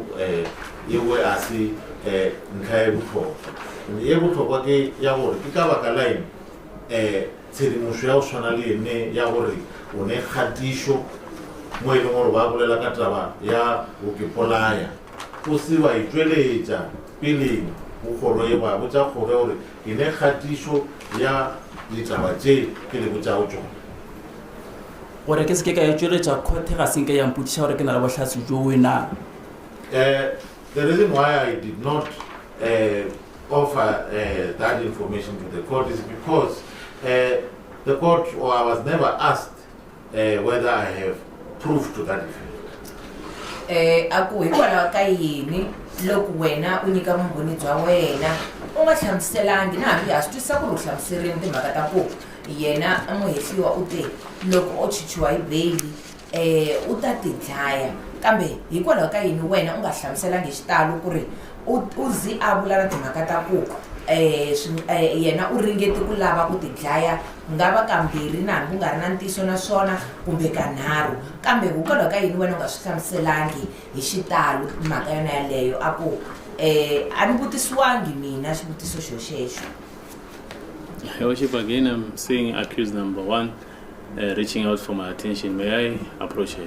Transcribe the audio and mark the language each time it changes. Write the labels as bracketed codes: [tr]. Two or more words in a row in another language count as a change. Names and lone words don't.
[nso] ewe a se ntlha e botlhokwa ke ya gore ke ka baka line tshedimošo ya go tshwana le ene ya gore o ne kgatišo mo e leng gore ba bolela ka taba ya go ke polaya o se ba itšweletša peleng go kgoro e ba botša kgoro gore e ne kgatišo ya ditaba tše ke le botša go tšona gore ke se ke ka ya tšweletša kgothe ga senke ya mpotšiša gore ke na le bohlatse jo wena. [en] The reason why I did not offer that information to the court is because the court, or I was never asked whether I have proof to that effect. [ts] Aku hikwalaho ka yini loko wena u nyika vumbhoni bya wena u nga hlamuselangi na hambi ha swi twisisa ku ri u hlamuserile timhaka ta ku yena muhehliwa u te loko o chichiwa hi beyili u ta tidlaya kambe hikwalaho ka yini wena u nga hlamuselangi xitalo ku ri u zi a vula na timhaka ta ku yena u ringete ku lava ku tidlaya nga va kambirhi na hambi u nga ri na ntiyiso na swona kumbe kanharhu kambe hikwalaho ka yini wena u nga swi hlamuselangi hi xitalo mhaka yona yaleyo a ku a ni vutisiwangi mina xivutiso xo xexo. [en] Your Worship, again, I'm seeing accused number 1 reaching out for my attention. May I approach her?